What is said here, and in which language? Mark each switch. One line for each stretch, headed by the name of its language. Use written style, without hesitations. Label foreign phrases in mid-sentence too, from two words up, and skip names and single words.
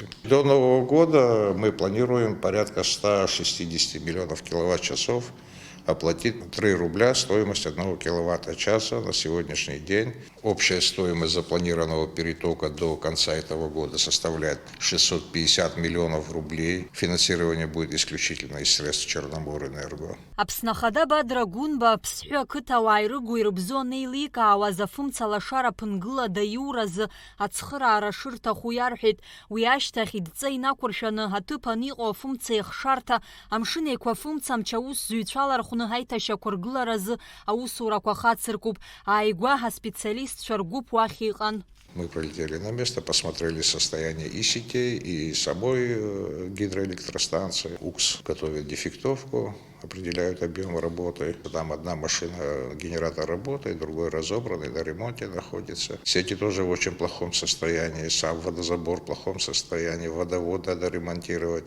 Russian: До Нового года мы планируем порядка 160 миллионов киловатт-часов оплатить 3 рубля стоимость 1 киловатта-часа на сегодняшний день. Общая стоимость запланированного перетока до конца этого года составляет 650 миллионов рублей. Финансирование будет исключительно из средств Черноморэнерго.
Abkhazian: Аԥснахада Бадра Гунба аԥсҳәы ақыҭауаа ирыгу ирыбзоу анеиликаауаз афымца лашара ԥынгылада иуразы ацхыраара шырҭаху иарҳәеит. Уи ашьҭахь идҵа инақәыршәаны аҭыԥан иҟоу афымца ихшарҭа амшын еиқәа афымцамч аусзуҩцәа лархәны ҳаиҭашьақәа ргыларазы аусурақәа хацыркуп. Ааигәаҳа специалистцәа ргәыԥ уахь иҟан.
Russian: Мы прилетели на место, посмотрели состояние и сетей, и самой гидроэлектростанции. УКС готовит дефектовку, определяют объем работы. Там одна машина, генератор работает, другой разобранный, на ремонте находится. Сети тоже в очень плохом состоянии, сам водозабор в плохом состоянии, водовод надо ремонтировать.